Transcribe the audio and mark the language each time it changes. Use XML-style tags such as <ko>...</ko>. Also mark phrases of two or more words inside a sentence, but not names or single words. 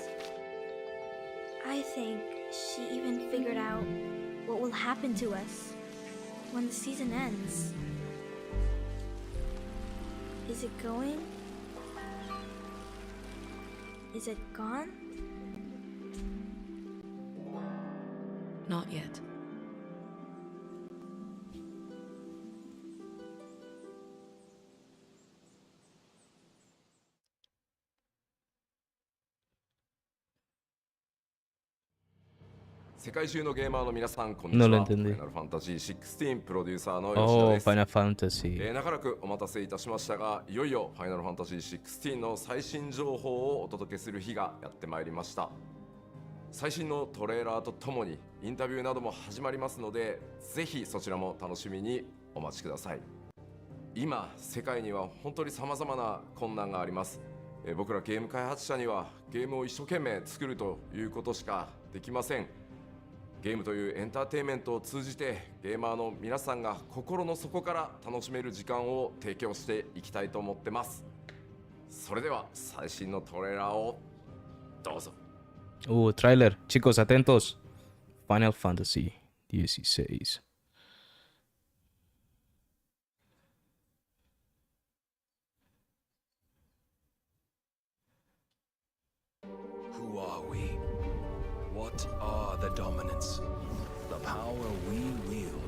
<en>I think she even figured out what will happen to us when the season ends. Is it going? Is it gone? Not yet.</en> <es>No lo entendí.</es> <en>Oh, Final Fantasy.</en> <ja>長らくお待たせいたしましたが、いよいよファイナルファンタジー16の最新情報をお届けする日がやってまいりました。最新のトレーラーとともにインタビューなども始まりますので、ぜひそちらも楽しみにお待ちください。今世界には本当に様々な困難があります。僕らゲーム開発者にはゲームを一生懸命作るということしかできません。ゲームというエンターテインメントを通じてゲーマーの皆さんが心の底から楽しめる時間を提供していきたいと思ってます。それでは最新のトレーラーをどうぞ。</ja> <es>Trailer. Chicos, atentos. Final Fantasy 16.</es> <en>Who are we? What are the dominants? The power we wield.</en>